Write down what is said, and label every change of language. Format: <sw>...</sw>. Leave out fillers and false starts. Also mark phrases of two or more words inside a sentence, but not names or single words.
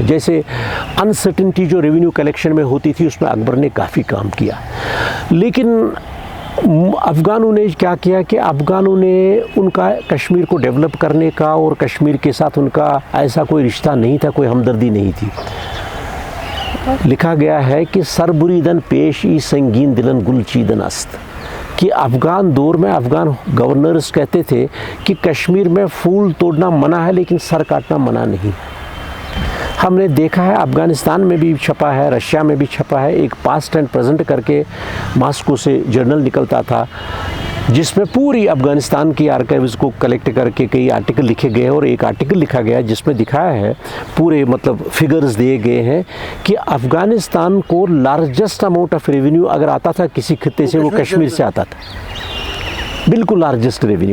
<ur>جیسے انسرٹنٹی جو</ur> <en>revenue collection</en> <ur>میں ہوتی تھی اس میں اکبر نے کافی کام کیا. لیکن افغانوں نے کیا کیا کہ افغانوں نے ان کا کشمیر کو ڈیولپ کرنے کا اور کشمیر کے ساتھ ان کا ایسا کوئی رشتہ نہیں تھا, کوئی ہمدردی نہیں تھی. لکھا گیا ہے کہ</ur> <fa>سر بریدن پیش ای سنگین دلن گل چیدن است,</fa> <ur>کہ افغان دور میں افغان گورنرز کہتے تھے کہ کشمیر میں پھول توڑنا منع ہے لیکن سر کاٹنا منع نہیں. ہم نے دیکھا ہے افغانستان میں بھی چھپا ہے, رشیا میں بھی چھپا ہے, ایک</ur> <en>past and present</en> <ur>کر کے ماسکو سے جرنل نکلتا تھا جس میں پوری افغانستان کی آرکائیوز کو کلیکٹ کر کے کئی آرٹیکل لکھے گئے, اور ایک آرٹیکل لکھا گیا جس میں دکھایا ہے پورے مطلب فگرز دیے گئے ہیں کہ افغانستان کو</ur> <en>largest amount of revenue</en> <ur>اگر آتا تھا کسی خطے سے وہ کشمیر سے آتا تھا, بالکل</ur> <en>largest revenue.</en>